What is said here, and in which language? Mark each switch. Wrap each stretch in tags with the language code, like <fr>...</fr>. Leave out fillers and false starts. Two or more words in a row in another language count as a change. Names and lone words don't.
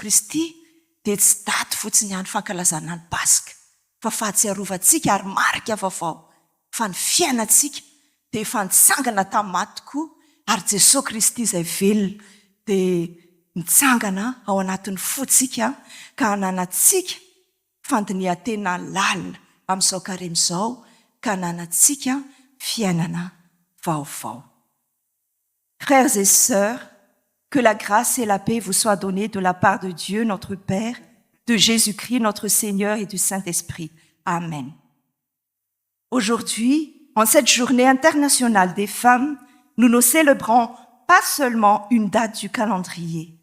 <mg>Kristy dia tsy daty fotsiny ihany fankalazana ny Pasika fa fahatsiarovantsika ary marika vaovao fa ny fiainantsika dia efa nitsangana tamin'ny maty tokoa ary Jesosy Kristy izay velona dia nitsangana ao anatin'ny fotsika ka hananantsika fandinihan-tena lalina amin'izao karemin'izao ka hananantsika fiainana vaovao.</mg> <fr>Frères et sœurs, que la grâce et la paix vous soient données de la part de Dieu notre Père, de Jésus-Christ notre Seigneur et du Saint-Esprit. Amen. Aujourd'hui, en cette journée internationale des femmes, nous ne célébrons pas seulement une date du calendrier.</fr>